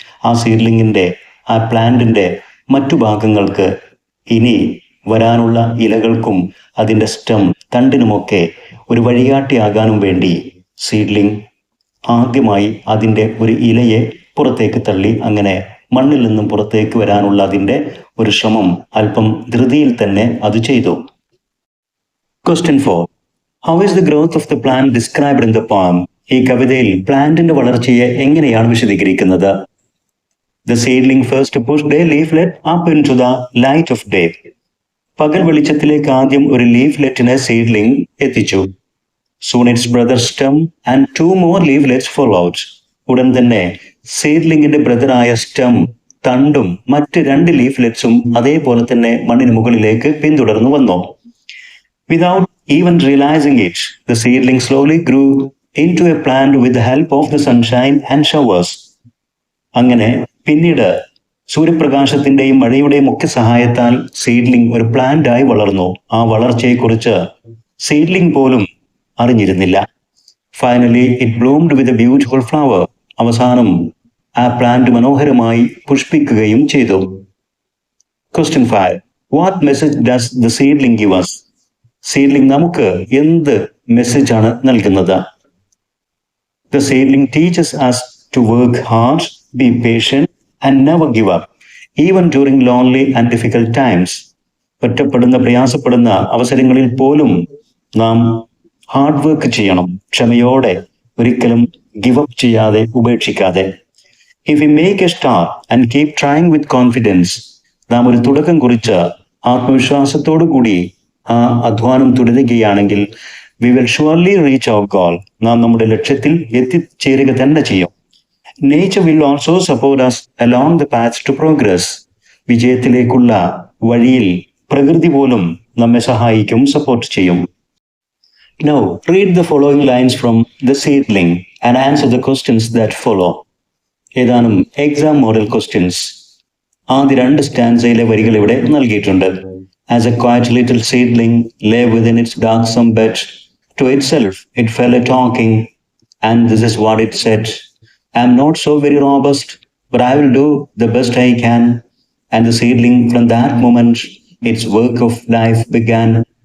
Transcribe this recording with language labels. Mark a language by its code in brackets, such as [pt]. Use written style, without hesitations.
[ml] ആ സീഡ്ലിംഗിൻ്റെ, ആ പ്ലാന്റിൻ്റെ മറ്റു ഭാഗങ്ങൾക്ക്, ഇനി വരാനുള്ള ഇലകൾക്കും അതിൻ്റെ സ്റ്റെം, തണ്ടിനുമൊക്കെ ഒരു വഴികാട്ടിയാകാനും വേണ്ടി സീഡ്ലിംഗ് ആദ്യമായി അതിൻ്റെ ഒരു ഇലയെ പുറത്തേക്ക് തള്ളി, അങ്ങനെ മണ്ണിൽ നിന്നും പുറത്തേക്ക് വരാനുള്ള അതിൻ്റെ ഒരു ശ്രമം അല്പം ധൃതിയിൽ തന്നെ അത് ചെയ്തു. [en] Question 4, how is the growth of the plant described in the poem? [ml] ഈ കവിതയിൽ പ്ലാന്റിന്റെ വളർച്ചയെ എങ്ങനെയാണ് വിശദീകരിക്കുന്നത്? [en] The seedling first pushed a leaflet up into the light of day. [ml] പകൽ വെളിച്ചത്തിലേക്ക് ആദ്യം ഒരു ലീഫ്ലെറ്റിനെ സീഡ്ലിംഗ് എത്തിച്ചു. [en] Soon its brother stem and 2 more leaflets followed. [ml] ഉടൻ തന്നെ സീഡ്ലിംഗിന്റെ ബ്രദറായ സ്റ്റെം, തണ്ടും മറ്റ് 2 ലീഫ്ലെറ്റ്സും അതേപോലെ തന്നെ മണ്ണിന് മുകളിലേക്ക് പിന്തുടർന്നു വന്നു. [en] Without even realizing it, the seedling slowly grew into a plant with the help of the sunshine and showers. [ml] അങ്ങനെ പിന്നീട് സൂര്യപ്രകാശത്തിന്റെയും മഴയുടെയും ഒക്കെ സഹായത്താൽ സീഡ്ലിംഗ് ഒരു പ്ലാന്റായി വളർന്നു. ആ വളർച്ചയെക്കുറിച്ച് സീഡ്ലിംഗ് പോലും അറിഞ്ഞിരുന്നില്ല. [en] Finally it bloomed with a beautiful flower. [ml] അവസാനം ആ പ്ലാന്റ് മനോഹരമായി പുഷ്പിക്കുകയും ചെയ്തു. [en] Question 5, what message does the seedling give us? [ml] Seedling നമുക്ക് എന്ത് മെസ്സേജാണ് നൽകുന്നത്? [en] The seedling teaches us to work hard, be patient and never give up, even during lonely and difficult times. [ml] ഒറ്റപ്പെടുന്ന, പ്രയാസപ്പെടുന്ന അവസരങ്ങളിൽ പോലും നാം ഹാർഡ് വർക്ക് ചെയ്യണം, ക്ഷമയോടെ, ഒരിക്കലും ഗിവ് അപ്പ് ചെയ്യാതെ, ഉപേക്ഷിക്കാതെ. [en] if we make a start and keep trying with confidence, [ml] നാം ഒരു തുടക്കം കുറിച്ച് ആത്മവിശ്വാസത്തോടു കൂടി ആ അധ്വാനം തുടരുകയാണെങ്കിൽ [en] we will surely reach our goal, [ml] നാം നമ്മുടെ ലക്ഷ്യത്തിൽ എത്തിച്ചേരുക തന്നെ ചെയ്യും. [en] Nature will also support us along the path to progress. [ml] വിജയത്തിലേക്കുള്ള വഴിയിൽ പ്രകൃതി പോലും നമ്മെ സഹായിക്കും, സപ്പോർട്ട് ചെയ്യും. [en] Now, read the following lines from The Seedling and answer the questions that follow. [ml] ഏതാനും എക്സാം മോഡൽ ക്വസ്റ്റ്യൻസ്. ആദ്യ 2 സ്റ്റാൻസയിലെ വരികൾ ഇവിടെ നൽകിയിട്ടുണ്ട്. [en] As a quiet little seedling lay within its darksome bed, to itself it fell a talking, and this is what it said: I am not so very robust, but I will do the best I can. And the seedling, from that moment, its work of life began.